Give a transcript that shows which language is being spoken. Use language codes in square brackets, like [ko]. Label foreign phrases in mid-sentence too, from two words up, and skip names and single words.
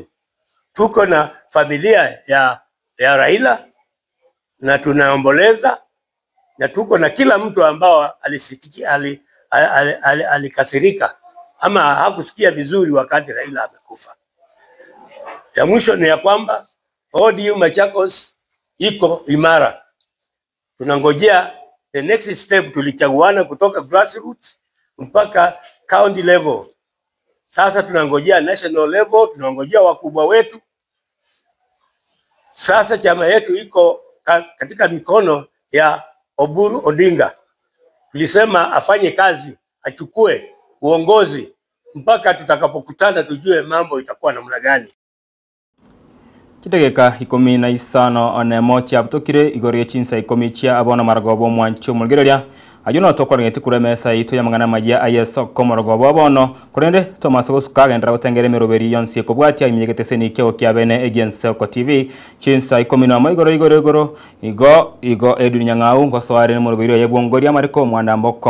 [sw] Tuko na familia ya Raila na tunaomboleza, na tuko na kila mtu ambao alikasirika ama hakusikia vizuri wakati Raila amekufa. Ya mwisho ni ya kwamba ODM Machakos iko imara. Tunangojea [en] the next step, [sw] tulichaguana kutoka grassroots mpaka [en] county level. [sw] Sasa tunangojea [en] national level, [sw] tunangojea wakubwa wetu. Sasa chama yetu iko katika mikono ya Oburu Odinga. Tulisema afanye kazi, achukue uongozi mpaka tutakapokutana tujue mambo itakuwa namna gani. [guz] Chidegeka 15 one mochi abutokire igorie chinsa 10 chia abona maragobo mwancho mulgereria ajuno tokorengeti kuremesa ito ya mangana majia ayeso komorogobo bono kurende Thomas Gosukagendra gutengere meroberi yonsi kobwatia imyegete senike okiabene Agency ko TV chinsa 10 igo Edwin Nyang'au ngosware ne moroberi yebongoria mariko mwanda mboko